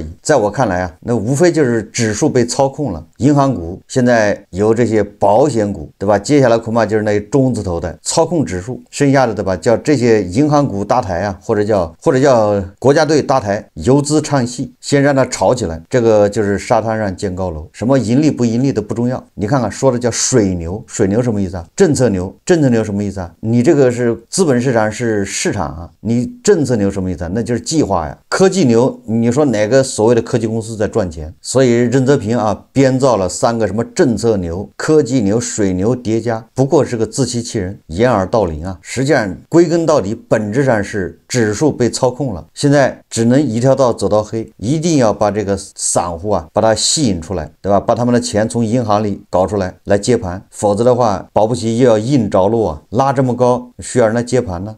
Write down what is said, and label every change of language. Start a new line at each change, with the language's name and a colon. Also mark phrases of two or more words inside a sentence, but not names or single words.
Chinese: 在我看來啊，那無非就是指數被操控了，銀行股現在有這些保險股，對吧？接下來恐怕就是那中字頭的操控指數，剩下的對吧？叫這些銀行股搭台啊，或者叫國家隊搭台，游資唱戲，先讓它炒起來。這個就是沙灘上建高樓，什麼盈利不盈利的不重要。你看看說的叫水牛，水牛什麼意思啊？政策牛，政策牛什麼意思啊？你這個是資本市場是市場啊，你政策牛什麼意思啊？那就是計劃呀。科技牛，你說哪個所謂的科技公司在賺錢？所以任澤平啊編造了3個什麼政策牛、科技牛、水牛疊加，不過是個自欺欺人、掩耳盜鈴啊。實際上歸根到底，本質上是指數被操控了，現在只能一條道走到黑，一定要把這個散戶啊把它吸引出來，對吧？把他們的錢從銀行裡搞出來接盤，否則的的話，保不齊又要硬着陸啊，拉這麼高，需要人來接盤呢。